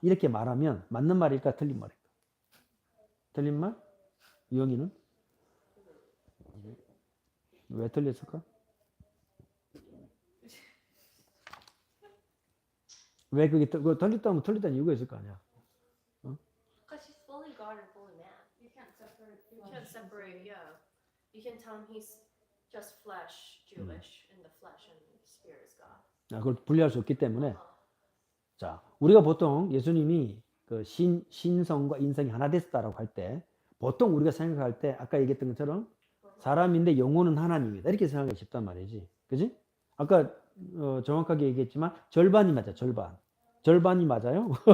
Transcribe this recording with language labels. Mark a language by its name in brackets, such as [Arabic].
[Korean] 이렇게 말하면 맞는 말일까? 틀린 말일까? 틀린 말? 유영이는? 왜 틀렸을까? 왜 그게 틀렸다면 틀렸다는 이유가 있을 거 아니야? 어? [English] Because he's fully God and fully man. You can't separate. You can't separate, yeah. You can tell him he's just flesh, Jewish, in the flesh, and the spirit is God. [Korean] 그걸 분리할 수 없기 때문에 자, 우리가 보통 예수님이 그 신성과 인성이 하나 됐다라고 할 때 보통 우리가 생각할 때 아까 얘기했던 것처럼 사람인데 영혼은 하나님이다 이렇게 생각하기 쉽단 말이지, 그지? 아까 정확하게 얘기했지만 절반이 맞아, 절반이 맞아요.